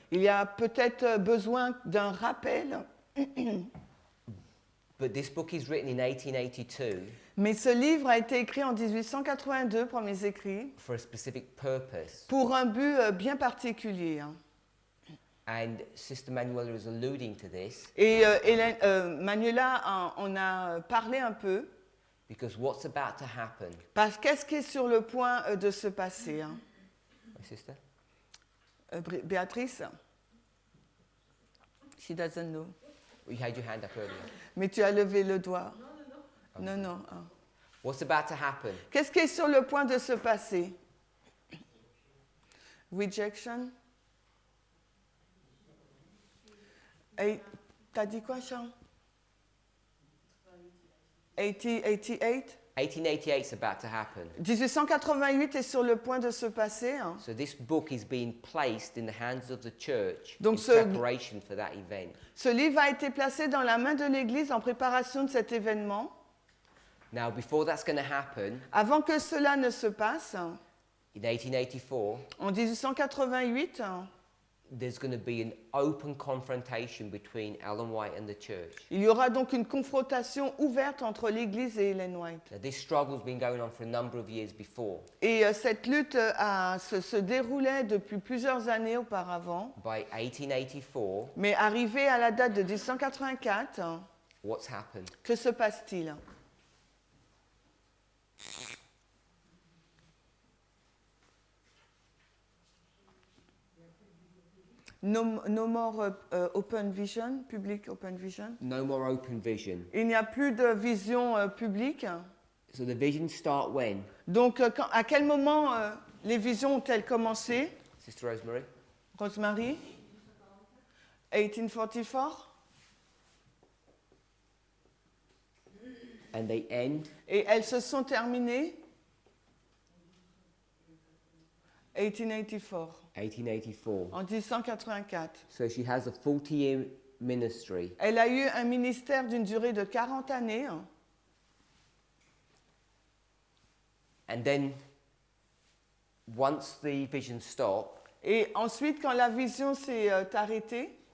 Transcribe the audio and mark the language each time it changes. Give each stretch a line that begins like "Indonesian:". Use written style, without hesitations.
French: Il y a peut-être besoin d'un rappel.
English: But this book is written in 1882
French: Mais ce livre a été écrit en 1882, premiers écrits,
English: for a specific purpose.
French: pour un but bien particulier. Hein.
English: And Sister Manuela is alluding to this
French: Et Manuela en a parlé un peu.
English: because what's about to happen,
French: Parce qu'est-ce qui est sur le point de se passer, hein?
English: my sister? Béatrice? She doesn't know. You had your hand up earlier.
French: Mais tu as levé le doigt. Non, non. Ah.
English: What's about to happen?
French: Qu'est-ce qui est sur le point de se passer?
English: Rejection?
French: Et t'as dit quoi, Jean?
English: 1888? 1888 is about to happen.
French: 1888 est sur le point de se passer. Hein.
English: So this book is being placed in the hands of the church
French: Donc
English: in
French: ce-
English: preparation for that event.
French: Ce livre a été placé dans la main de l'Église en préparation de cet événement.
English: Now, before that's going to happen,
French: Avant que cela ne se passe,
English: in 1884,
French: en 1888,
English: there's going to be an open confrontation between Ellen White and the church.
French: il y aura donc une confrontation ouverte entre l'Église et Ellen White.
English: Now, this struggle's been going on for a number of years before.
French: Et cette lutte se déroulait depuis plusieurs années auparavant.
English: By 1884,
French: Mais arrivé à la date de 1884,
English: what's happened?
French: que se passe-t-il?
English: No more open vision, public open vision. No more open vision.
French: Il n'y a plus de vision publique.
English: So the visions start when?
French: Donc, à quel moment les visions ont-elles commencé,
English: Sister Rosemary? Rosemary? 1844. And they end?
French: Et elles se sont terminées 1884,
English: 1884.
French: en 1884.
English: So she has a 40-year ministry.
French: Elle a eu un ministère d'une durée de 40 années.
English: And then, once the visions stop,
French: Et ensuite, quand la vision s'est arrêtée,